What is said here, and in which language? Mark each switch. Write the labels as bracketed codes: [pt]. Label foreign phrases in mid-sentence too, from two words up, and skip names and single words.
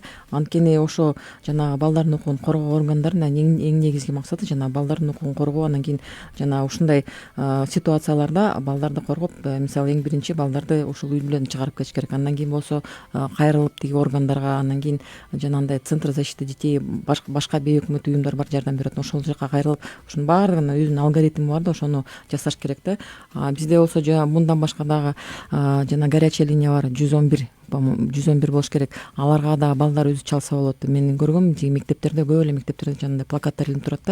[ky] Анткени ошо жанагы балдардын укугун коргоо органдарынын эң негизги максаты жанагы балдардын укугун коргоо. Анан кийин жана ушундай ситуацияларда балдарды коргоп, мисалы эң биринчи балдарды ушул үй бүлөдөн чыгарып кетиш керек. Андан кийин болсо кайрылып тиги органдарга, андан кийин жанагындай [ru] Центр защиты детей, [ky] башка бейөкмөт уюмдар бар, жардам берет. Ошол жака кайрылып, ушунун баардыгына өзүнүн алгоритми бар да, ошону жасаш керек да. Бизде болсо мындан башка дагы жана [ru] горячая линия [ky] бар, 111 болуш керек. Аларга да балдар өзү чалса болот. Мен көргөм, мектептерде, көп эле мектептерде жанагындай плакаттар илинип турат да.